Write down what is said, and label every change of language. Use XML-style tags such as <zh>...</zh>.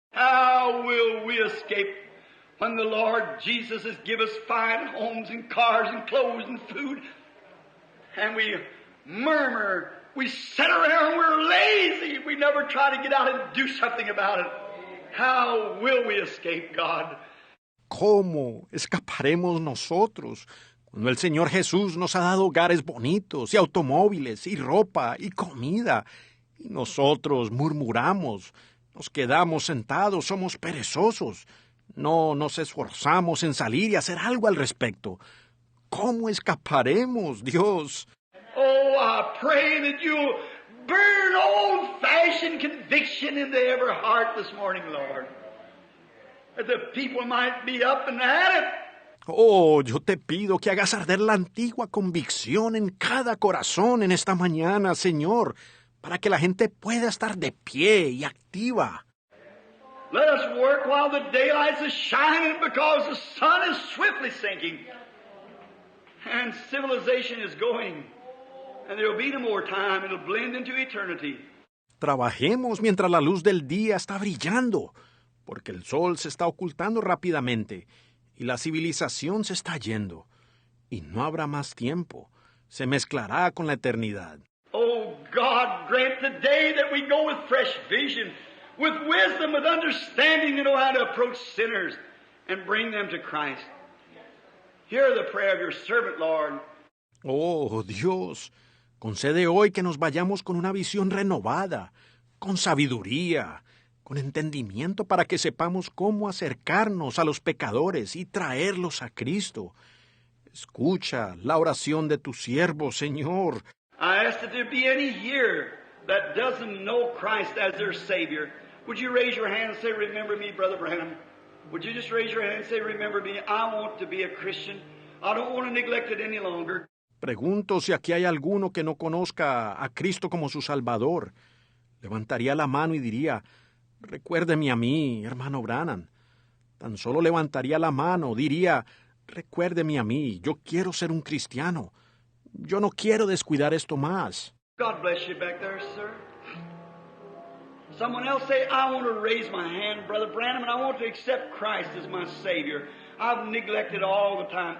<en>How will we escape when the Lord Jesus has given us fine homes and cars and clothes and food, and we murmur, we sit around, we're lazy, we never try to get out and do something about it. How will we escape, God?</en> <es>¿Cómo escaparemos nosotros cuando el Señor Jesús nos ha dado hogares bonitos y automóviles y ropa y comida? Y nosotros murmuramos, nos quedamos sentados, somos perezosos, no nos esforzamos en salir y hacer algo al respecto. ¿Cómo escaparemos, Dios?</es> <en>Oh, I pray that you'll burn old-fashioned conviction into every heart this morning, Lord. That the people might be up and at it.</en> <es>Oh, yo te pido que hagas arder la antigua convicción en cada corazón en esta mañana, Señor, para que la gente pueda estar de pie y activa.</es> <en>Let us work while the daylight is shining because the sun is swiftly sinking. And civilization is going. And there will be no more time. It'll blend into eternity.</en> <es>Trabajemos mientras la luz del día está brillando, porque el sol se está ocultando rápidamente y la civilización se está yendo. Y no habrá más tiempo. Se mezclará con la eternidad.</es> <en>Oh, God, grant today that we go with fresh vision, with wisdom, with understanding to know how to approach sinners and bring them to Christ. Hear the prayer of your servant, Lord.</en> <es>Oh, Dios, concede hoy que nos vayamos con una visión renovada, con sabiduría, con entendimiento para que sepamos cómo acercarnos a los pecadores y traerlos a Cristo. Escucha la oración de tu siervo, Señor.</es> <en>I ask that there be any here that doesn't know Christ as their Savior. Would you raise your hand and say, remember me, Brother Branham? Would you just raise your hand and say, remember me? I want to be a Christian. I don't want to neglect it any longer.</en> <es>Pregunto si aquí hay alguno que no conozca a Cristo como su Salvador. Levantaría la mano y diría, recuérdeme a mí, hermano Branham. Tan solo levantaría la mano, diría, recuérdeme a mí, yo quiero ser un cristiano. Yo no quiero descuidar esto más.</es> <en>God bless you back there, sir. Someone else say, I want to raise my hand, Brother Branham, and I want to accept Christ as my Savior. I've neglected all the time.</en>